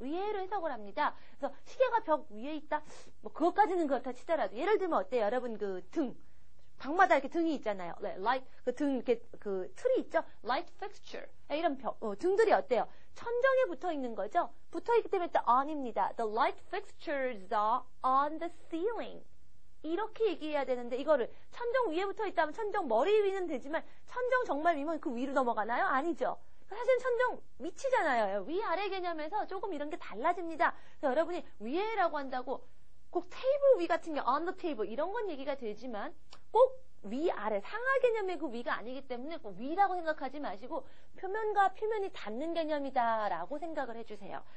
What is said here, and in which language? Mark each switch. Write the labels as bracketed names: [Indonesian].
[Korean] 위에로 해석을 합니다. 그래서 시계가 벽 위에 있다? 뭐 그것까지는 그렇다 치더라도 예를 들면 어때요? 여러분 그 등. 방마다 이렇게 등이 있잖아요. light, 그 등, 이렇게, 그 틀이 있죠? light fixture. 이런 등들이 어때요? 천정에 붙어 있는 거죠? 붙어 있기 때문에 또 on입니다. [English] The light fixtures are on the ceiling. [Korean] 이렇게 얘기해야 되는데, 이거를 천정 위에 붙어 있다면 천정 머리 위는 되지만, 천정 정말 위면 그 위로 넘어가나요? 아니죠. 사실 천정 밑이잖아요. 위아래 개념에서 조금 이런 게 달라집니다. 그래서 여러분이 위에라고 한다고 꼭 테이블 위 같은 경우 [English] on the table [Korean] 이런 건 얘기가 되지만 꼭 위아래 상하 개념의 그 위가 아니기 때문에 꼭 위라고 생각하지 마시고 표면과 표면이 닿는 개념이다 라고 생각을 해주세요.